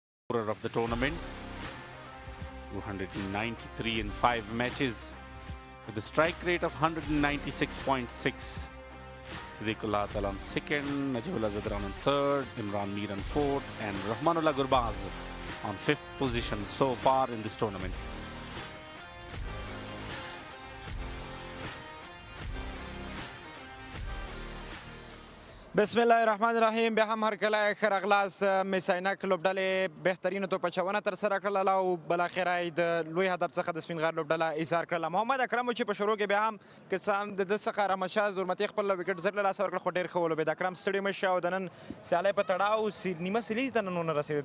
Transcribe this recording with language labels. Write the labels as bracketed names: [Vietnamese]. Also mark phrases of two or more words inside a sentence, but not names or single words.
[English] scorer of the tournament. 293 in 5 matches with a strike rate of 196.6. Siddiqullah Atal on second, Najibullah Zadran on third, Imran Mir on fourth, and Rahmanullah Gurbaz on fifth position so far in this tournament. [Arabic] بسم الله الرحمن الرحیم. [Pashto] بیا هم هر کله ښه راغلاست. میس-e-Ainak لوبډلې بهترینه توپچونه ترسره کړله او بالاخره یې د لوی هدف څخه د سپینغار لوبډله ایثار کړله. محمد اکرم چې په شروع کې بیا هم که څه هم د ده څخه رحمتشاه زرمتي خپل وکټ زر له لاسه ورکړ، خو ډېر ښه ولوبېد. اکرم ستړی مه شه او د نن سیالۍ په تړاو نیمه سیلیز ته نن ونه رسېدې.